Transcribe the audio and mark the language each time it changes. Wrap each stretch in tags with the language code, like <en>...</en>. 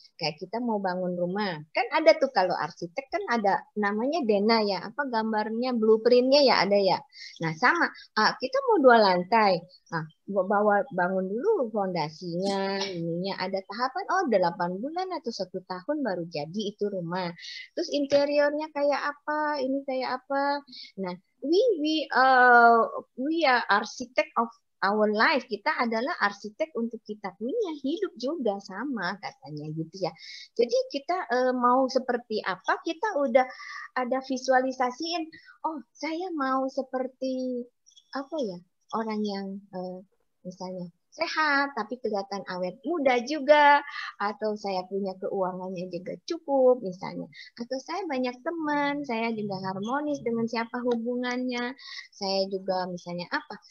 <id>Kayak kita mau bangun rumah, kan ada tuh kalau arsitek kan ada namanya Dena ya, gambarnya blueprintnya ya ada ya. Nah sama, kita mau 2 lantai. Nah, bangun dulu fondasinya, ininya ada tahapan 8 bulan atau 1 tahun baru jadi itu rumah. Terus interiornya kayak apa, ini kayak apa.</id> <en>Nah, we are architect of our life.</en> <id>Kita adalah arsitek untuk kita punya hidup juga sama katanya gitu ya. Jadi kita mau seperti apa, kita udah ada visualisasiin. Oh, saya mau seperti apa ya? Orang yang misalnya sehat tapi kelihatan awet muda juga, atau saya punya keuangannya juga cukup misalnya, atau saya banyak teman, saya juga harmonis dengan siapa hubungannya, saya juga misalnya apa.</id>